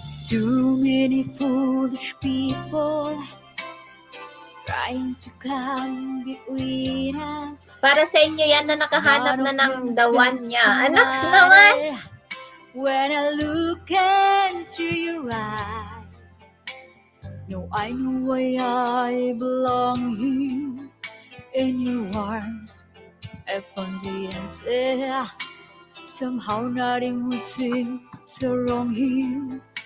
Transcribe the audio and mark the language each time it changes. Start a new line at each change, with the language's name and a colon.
English: Too many foolish people trying to come between us.
Filipino: Para sa inyo yan na nakahanap na ng the one niya. Anaks naman.
English: When I look into your eyes, no, I know why I belong here in your arms. I found the answer. Somehow nothing would seem so wrong here.